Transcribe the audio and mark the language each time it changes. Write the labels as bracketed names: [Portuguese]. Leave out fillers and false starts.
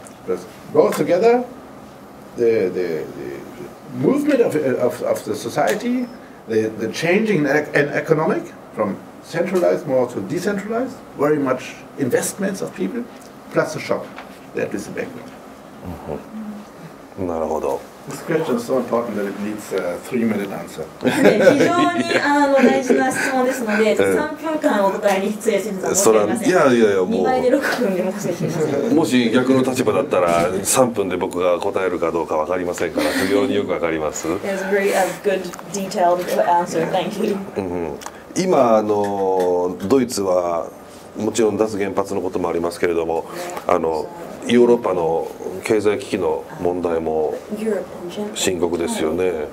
[English] But both together, the movement of the society, the changing in economic from centralized more to decentralized, very much investments of people, plus the shock. That is the background. [Japanese] なるほど。 [English] This question is so important that it needs a 3-minute answer. [Japanese] 非常に大事な質問ですので、3分間お答えに失礼します。申し訳ありません。いやもう 2倍で6分で申し訳ありません。もし逆の立場だったら3分で僕が答えるかどうか分かりませんから非常によく分かります。 [English] It was a very good detailed answer. Thank you. [Japanese] 今ドイツはもちろん脱原発のこともありますけれどもヨーロッパの経済危機の問題も深刻ですよね。